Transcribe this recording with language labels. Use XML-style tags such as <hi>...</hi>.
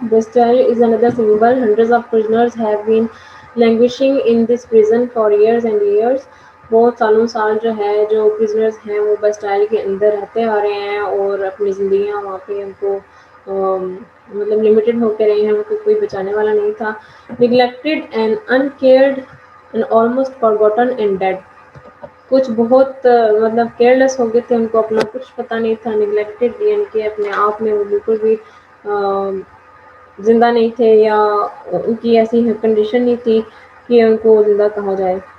<en>Bastille is another symbol. Hundreds of prisoners have been languishing in this prison for years and years.</en> <ur>بہت سالوں سال جو ہے جو پرزنرز ہیں وہ بسٹائل کے اندر رہتے آ رہے ہیں اور اپنی زندگیاں وہاں پہ ان کو مطلب لمیٹڈ ہو کے رہے ہیں، ان کو کوئی بچانے والا نہیں تھا.</ur> <en>neglected and uncared and almost forgotten and dead.</en> <ur>کچھ بہت مطلب کیئرلیس ہو گئے تھے، ان کو اپنا کچھ پتہ نہیں تھا. neglected یعنی کہ اپنے آپ میں وہ بالکل بھی زندہ نہیں تھے یا ان کی ایسی کنڈیشن نہیں تھی کہ ان کو زندہ کہا جائے.</ur>